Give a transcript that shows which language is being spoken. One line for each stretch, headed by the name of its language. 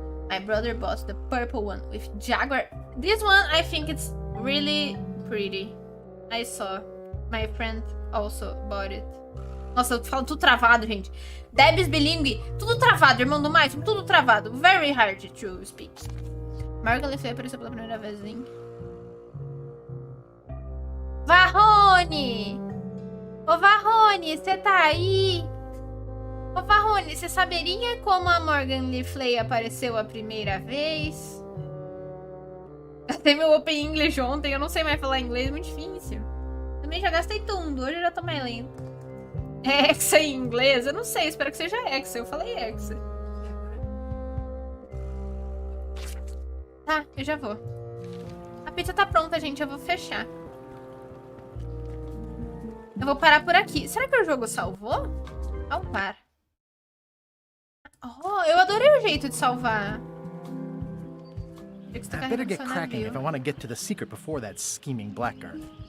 English: My brother bought the purple one with Jaguar. This one, I think it's really pretty. I saw. My friend also bought it.
Portuguese: Nossa, eu falo tudo travado, gente. Debs bilingue, tudo travado, irmão do mais, tudo travado.
English: Very hard to speak.
Portuguese: Morgan Le Fay apareceu pela primeira vez, hein? Varrone! Ô Varrone, você tá aí? Ô Varrone, você saberia como a Morgan Le Fay apareceu a primeira vez? Até meu Open English ontem, eu não sei mais falar inglês, muito difícil. dormir, já gastei tudo. Hoje eu já tô mais lento. É Hexa em inglês? Eu não sei, espero que seja Hexa. Eu falei Hexa. Tá, eu já vou. A pizza tá pronta, gente. Eu vou fechar. Eu vou parar por aqui. Será que o jogo salvou? Salvar. Oh, eu adorei o jeito de salvar.
English: I better get cracking if I want to get to the secret before that scheming blackguard.